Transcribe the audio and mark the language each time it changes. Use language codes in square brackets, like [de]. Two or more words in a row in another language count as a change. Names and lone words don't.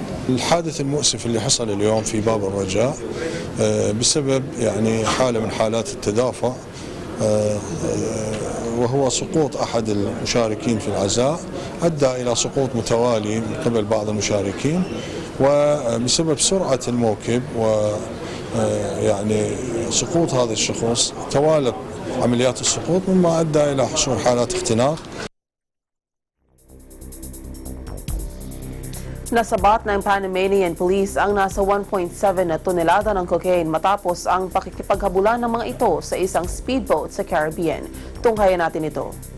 [ar] الحادث المؤسف اللي حصل اليوم في باب الرجاء بسبب يعني حالة من حالات التدافع وهو سقوط أحد المشاركين في العزاء أدى إلى سقوط متوالي من قبل بعض المشاركين وبسبب سرعة الموكب ويعني سقوط هذا الشخص توالت عمليات السقوط مما أدى إلى حصول حالات اختناق. [tl] Nasabat ng Panamanian Police ang nasa 1.7 na tonelada ng cocaine matapos ang pakikipaghabulan ng mga ito sa isang speedboat sa Caribbean. Tunghayan natin ito.